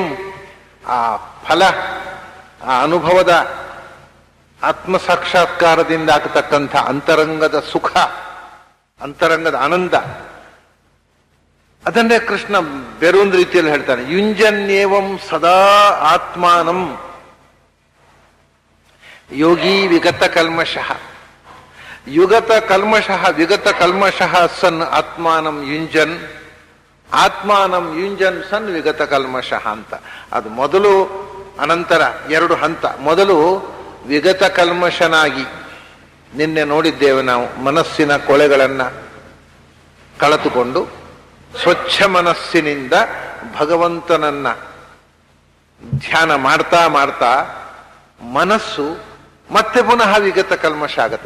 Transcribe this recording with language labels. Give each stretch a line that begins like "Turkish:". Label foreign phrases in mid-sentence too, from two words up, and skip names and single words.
Kannada: ಆ ಫಲ, ಆ ಅನುಭವದ ಆತ್ಮ ಸಾಕ್ಷಾತ್ಕಾರದಿಂದ ಆಗತಕ್ಕಂಥ ಅಂತರಂಗದ ಸುಖ, ಅಂತರಂಗದ ಆನಂದ, ಅದನ್ನೇ ಕೃಷ್ಣ ಬೇರೊಂದು ರೀತಿಯಲ್ಲಿ ಹೇಳ್ತಾನೆ.
Sanskrit: ಯುಂಜನ್ಯೇವಂ ಸದಾ ಆತ್ಮಾನಂ ಯೋಗಿ ವಿಗತ ಕಲ್ಮಷಃ. ಯುಗತ ಕಲ್ಮಷಃ ವಿಗತ ಕಲ್ಮಷಃ ಸನ್ ಆತ್ಮಾನಂ ಯುಂಜನ್, ಆತ್ಮಾನಂ ಯುಂಜನ್ ಸನ್ ವಿಗತ ಕಲ್ಮಷಃ ಅಂತ.
Kannada: ಅದು ಮೊದಲು ಅನಂತರ ಎರಡು ಹಂತ. ಮೊದಲು ವಿಗತ ಕಲ್ಮಷನಾಗಿ, ನಿನ್ನೆ ನೋಡಿದ್ದೇವೆ ನಾವು, ಮನಸ್ಸಿನ ಕೊಳೆಗಳನ್ನ ಕಳೆದುಕೊಂಡು ಸ್ವಚ್ಛ ಮನಸ್ಸಿನಿಂದ ಭಗವಂತನನ್ನ ಧ್ಯಾನ ಮಾಡ್ತಾ ಮಾಡ್ತಾ ಮನಸ್ಸು ಮತ್ತೆ ಪುನಃ ವಿಗತ ಕಲ್ಮಷ ಆಗತ್ತೆ.